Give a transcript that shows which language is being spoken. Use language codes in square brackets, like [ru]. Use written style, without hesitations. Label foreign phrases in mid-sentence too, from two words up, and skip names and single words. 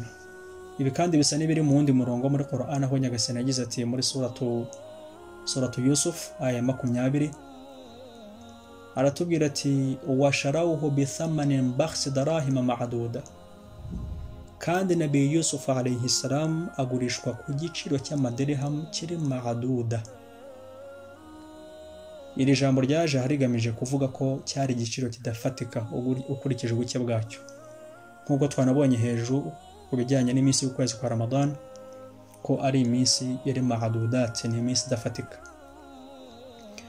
[rw] Ibi kandi bisa n'ibiri mu wundi murongo muri Qoran aho Nyagasani yagize ati muri suratu Yusuf aya 20, aratubwira ati [ar] وشروه بثمن بخس دراهم معدودة, [rw] kandi Nabi Yusuf [ar] عليه السلام [rw] agurishwa ku giciro cy'amadirham kiri ma'duda. Iri jambo ryaje harigamije kuvuga ko cyari igiciro kidafatika ukurikije ubuke bwacyo, nk'uko twanabonye hejuru ku bijyanye n'iminsi y'ukwezi kwa Ramadan ko ari iminsi yari ma'dudat, ni iminsi idafatika.